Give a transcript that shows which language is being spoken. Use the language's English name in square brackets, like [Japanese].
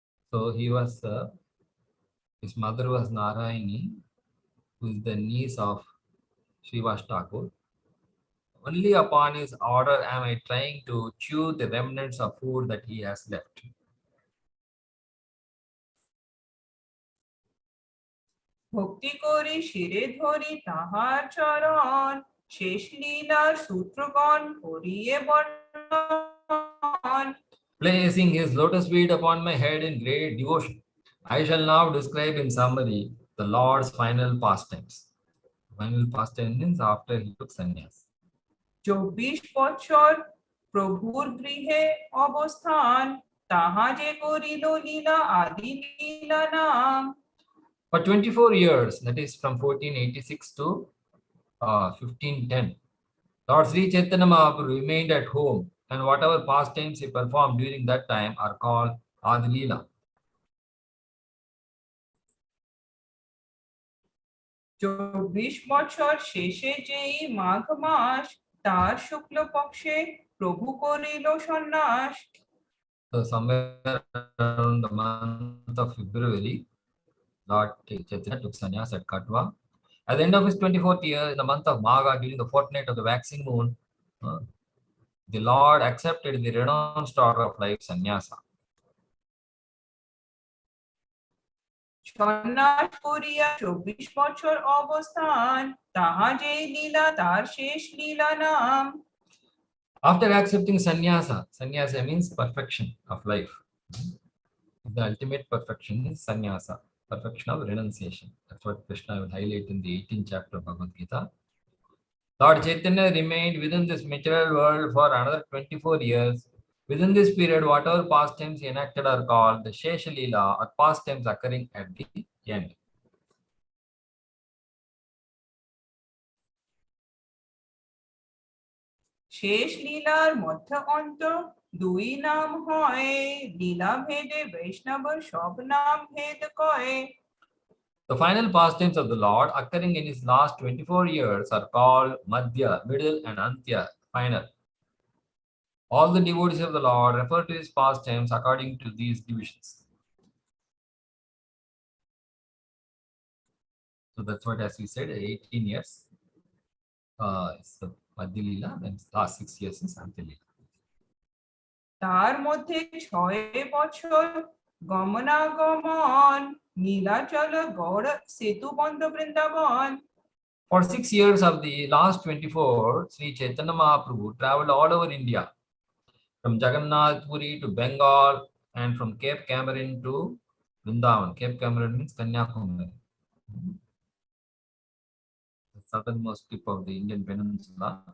[English] So he was, his mother was Narayani, who is the niece of Srivas Thakur. Only upon his order am I trying to chew the remnants of food that he has left. [Bangla] ভক্তি করি শিরে ধরি তাহার চরণ শেষ লীলার সূত্রগণ করিয়ে বর্ণন. [English] Placing his lotus feet upon my head in great devotion, I shall now describe in summary the Lord's final pastimes. Final pastime means after he took sannyas. [Bangla] 24 বছর প্রভুর গৃহে অবস্থান তাহা যে করিল লীলা আদি লীলা নাম. [English] For 24 years, that is from 1486 to 1510, Lord Sri Chaitanya Mahaprabhu remained at home, and whatever pastimes he performed during that time are called Adi Lila. [Bangla] 24 বছর শেষে যেই মাঘ মাস তার শুক্ল পক্ষে প্রভু করিল সন্ন্যাস. [English] So somewhere around the month of February, Lord Chaitanya took sannyas at Katwa. At the end of his 24th year, in the month of Magha, during the fortnight of the waxing moon, the Lord accepted the renounced order of life sannyasa. [Bangla] সন্ন্যাস করিয়া 24 বছর অবস্থান তাহা যেই লীলা তার শেষ লীলা নাম. [English] After accepting sannyasa, sannyasa means perfection of life. The ultimate perfection is sannyasa, perfection of renunciation. That's what Krishna will highlight in the 18th chapter of Bhagavad Gita. Lord Chaitanya remained within this material world for another 24 years. Within this period, whatever pastimes he enacted are called the Shesha Lila, or pastimes occurring at the end. [Bangla] শেষ লীলার মধ্য অন্ত দুই নাম হয়, লীলা ভেদে বৈষ্ণব সব নাম ভেদ কয়। [English] The final pastimes of the Lord occurring in his last 24 years are called Madhya, middle, and Antya, final. All the devotees of the Lord refer to his pastimes according to these divisions. So that's what, as we said, 18 years is the Madhya Lila, then last 6 years is Antya Lila. [Bangla] তার মধ্যে 6 বছর গমনাগমন, নীলাচল গড় সেতু বন্ধ Vrindavan. [English] For 6 years of the last 24, Sri Chaitanya Mahaprabhu traveled all over India, from Jagannath Puri to Bengal, and from Cape Cameron to Vrindavan. Cape Cameron means Kanyakumari, the southernmost tip of the Indian peninsula.